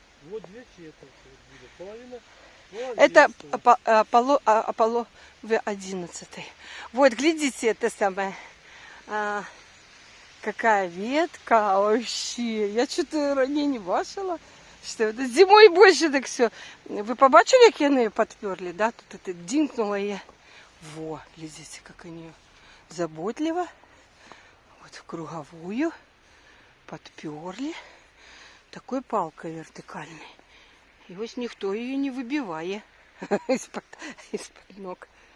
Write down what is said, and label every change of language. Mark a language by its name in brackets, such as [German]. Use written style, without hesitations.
[Russian] Вот две четверти. Половина. Это Аполло В11. Вот, глядите, это самое. Какая ветка вообще. Я что-то ранее не бачила. Что зимой больше так все. [Ukrainian] Ви побачили, як вони подперли, да? [Russian] Тут это динкнуло и... Во, глядите, как они заботливо. Вот в круговую подперли. Такой палкой вертикальной. И вот никто ее не выбивает из-под ног.